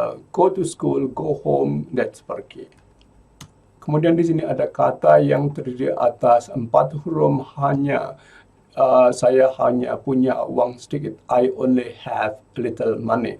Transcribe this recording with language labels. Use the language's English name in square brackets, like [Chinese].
[English] Go to school, go home, that's pergi. [Indonesian] Kemudian di sini ada kata yang terdiri atas 4 huruf, hanya saya hanya punya uang sedikit. [English] I only have little money.